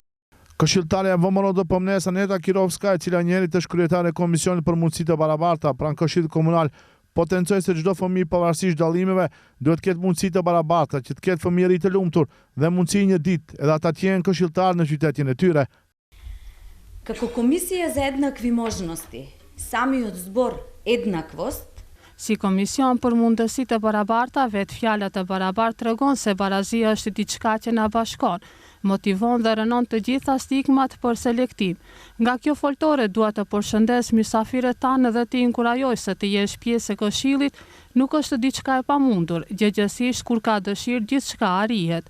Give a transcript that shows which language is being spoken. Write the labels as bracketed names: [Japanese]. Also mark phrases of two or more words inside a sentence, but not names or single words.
[Albanian] Këshilltarja VMRO Pomnesa Neta Kirovska, e cila njëri është kryetare e Komisionit për Mundësitë të Barabarta pranë Këshillit Komunal, potencoi se çdo fëmijë pavarësisht dallimeve duhet të ketë mundësi të barabarta, që të ketë fëmijëri të lumtur dhe mundësi një ditë edhe ata të jenë këshilltarë në qytetin e tyre. [Macedonian] Како комисија за еднакви можности, самиот збор еднаквост. [Albanian] Si Komision për Mundësitë të Barabarta, vetë fjalat e barabartë tregon se barazia është diçka që na bashkon, motivon dhe rënon të gjitha stigmat për selektim. Nga kjo foltore dua të përshëndes mysafirët tanë dhe të inkurajoj se të jesh pjesë e këshillit nuk është diçka e pamundur, gjëgjësisht kur ka dëshirë gjithçka arrihet.